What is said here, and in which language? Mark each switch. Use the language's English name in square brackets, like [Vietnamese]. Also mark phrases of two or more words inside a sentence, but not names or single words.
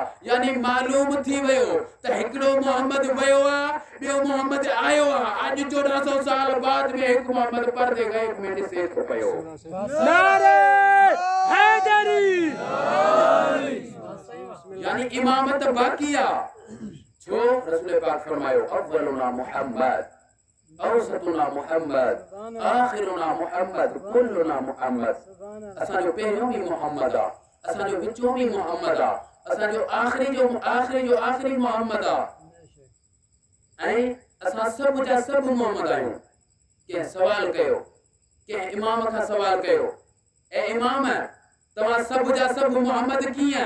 [Sindhi] यानी मालूम थी वियो त हिकिड़ो मोहम्मद वियो आहे, ॿियो मोहम्मद आयो आहे। अॼु 1400 साल बाद में हिकु मोहम्मद पर्दे गैब में ॾिसे थो पियो। नारे हैदरी। यानी इमामत बाकी आहे। छो? रसूल पाक फरमायो, [Arabic] أولنا محمد، أوسطنا محمد، آخرنا محمد، كلنا محمد. [Sindhi] असांजो पहिरियों बि मोहम्मद आहे, असांजो विचों बि मोहम्मद आहे, असांजो आखिरी मोहम्मद आहे, ऐं असां सभु जा सभु मोहम्मद आहियूं। कंहिं सवाल कयो, कंहिं इमाम खां सवाल कयो, ए इमाम तव्हां सभु जा सभु मोहम्मद कीअं?